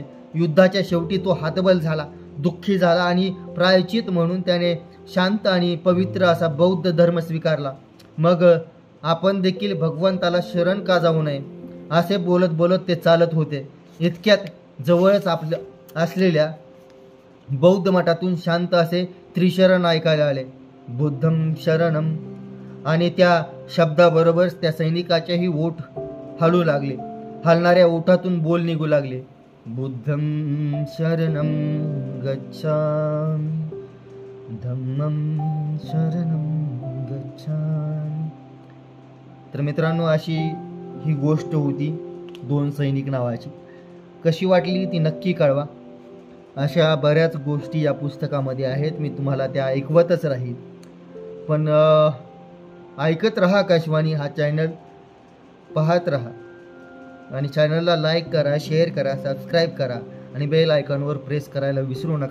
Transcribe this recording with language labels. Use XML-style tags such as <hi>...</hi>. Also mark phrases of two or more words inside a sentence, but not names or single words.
<mr>युद्धाच्या शेवटी तो हतबल झाला, दुःखी झाला आणि प्रायश्चित म्हणून त्याने शांत आणि पवित्र असा बौद्ध धर्म स्वीकारला. मग आपण देखील भगवंताला शरण का जाऊ नये असे बोलत बोलत ते चालत होते. इतक्यात जवळच असलेल्या बौद्ध मठातून शांत असे त्रिशरण ऐकायला आले,</mr> <pi>बुद्धं शरणम.</pi> <mr>आणि त्या शब्दाबरोबर त्या सैनिकाचेही ओठ हलू लागले. हलणाऱ्या ओठातून बोल निघू लागले,</mr> <pi>बुद्धं शरणम गच्छामि, धम्मं शरणम गच्छामि.</pi> <mr>तर मित्रांनो, अशी ही गोष्ट होती दोन सैनिक नावाची. कशी वाटली ती नक्की कळवा. अशा बऱ्याच गोष्टी या पुस्तकामध्ये आहेत. मी तुम्हाला त्या ऐकवतच राहील. पण ऐकत रहा आकाशवाणी हा चॅनल, पाहत रहा आणि चॅनलला लाईक करा, शेअर करा, सबस्क्राईब करा आणि बेल आयकॉनवर प्रेस करायला विसरू नका.</mr>